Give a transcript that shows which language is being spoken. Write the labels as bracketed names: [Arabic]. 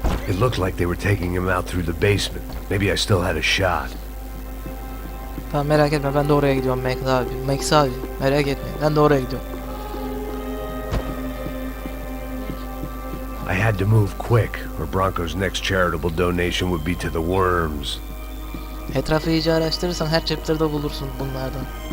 [English] It looked like they were taking him out through the basement. Maybe I still had a shot. [Turkish] Tamam, merak etme, ben de oraya gidiyorum Max abi. Max abi merak etme, ben de oraya gidiyorum. [English] I had to move quick, or Bronco's next charitable donation would be to the worms. [Turkish] Etrafı iyice araştırırsan her chapter'da bulursun bunlardan.